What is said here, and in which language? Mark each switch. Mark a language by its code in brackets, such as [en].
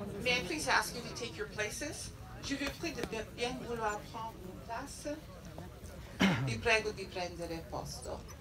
[en] I please ask you to take your places? [fr] Je vous prie de bien vouloir prendre une place. [it] Vi prego di prendere posto.